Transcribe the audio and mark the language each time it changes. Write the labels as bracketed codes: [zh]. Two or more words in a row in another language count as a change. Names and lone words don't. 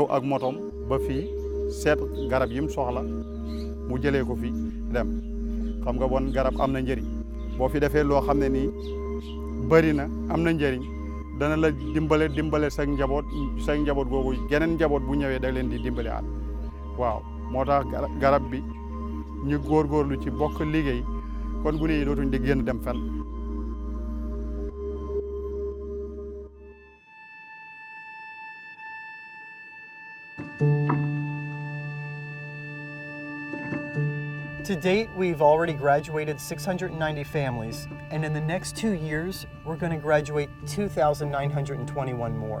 [wo] ak motom ba fii seet garab yi mu soxla mu jëlee ko fi dem xam nga bon garab am na njëriñ boo fi defee loo xam ne nii bari na am na njëriñ dana la dimbale sa njaboot googu geneen njaboot bu ñëwee da leen di dimbale at waaw moo tax garab bi ñu góorgóorlu ci bokk liggéey kon gune yi dootuñ di génn dem fenn. [en] To date, we've already graduated 690 families, and in the next 2 years, we're going to graduate 2,921 more.